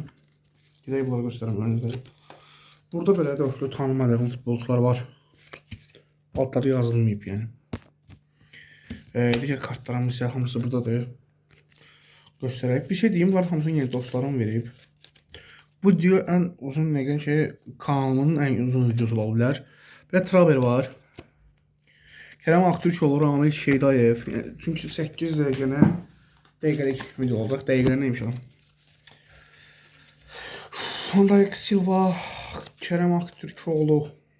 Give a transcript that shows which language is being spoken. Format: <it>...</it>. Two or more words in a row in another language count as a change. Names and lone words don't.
<az>Gedək bunları göstərəm önümüzdə. Burada belə dörtlü tanımadığım futbolçular var. Altları yazılmayıb yəni. Digər kartlarımız isə hamısı buradadır. Göstərək. Bir şey deyim, var hamısını yeni dostlarım verib.</az> <tr>Bu video en uzun neden kanalımın en uzun videosu olabilir. Bir Traber var. Kerem Aktürkoğlu, Ramil Şeydayev.</tr> <az>Çünkü 8 dəqiqəlik video olacaq. Dəqiqələr neymiş o? Van Dijk, Silva, Kerem Aktürkoğlu.</az>